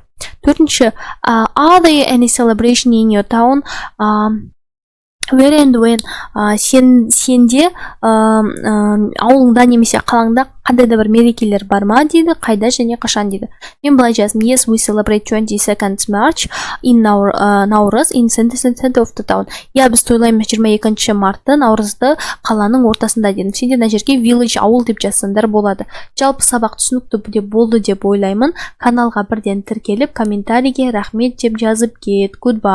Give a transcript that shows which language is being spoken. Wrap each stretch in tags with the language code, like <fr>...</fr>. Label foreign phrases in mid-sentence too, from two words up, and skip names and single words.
<kk>4-ші,</kk> <en>are there any celebration in your town? Where and when?</en> <kk>Сенде ауылыңда немесе қалаңда қандай да бір мерекелер бар ма дейді, қайда және қашан дейді. Мен былай жаздым.</kk> <en>Yes, we celebrate 22nd March in Наурыз in center of the town.</en> <kk>Я біз тойлаймыз 22 мартты Наурызды қаланың ортасында дедім. Сендер мына жерге village, ауыл деп жазсаңдар болады. Жалпы сабақ түсінікті деп болды деп ойлаймын. Каналға бірден тіркеліп, комментарийге рахмет деп жазып кет.</kk> <en>Goodbye.</en>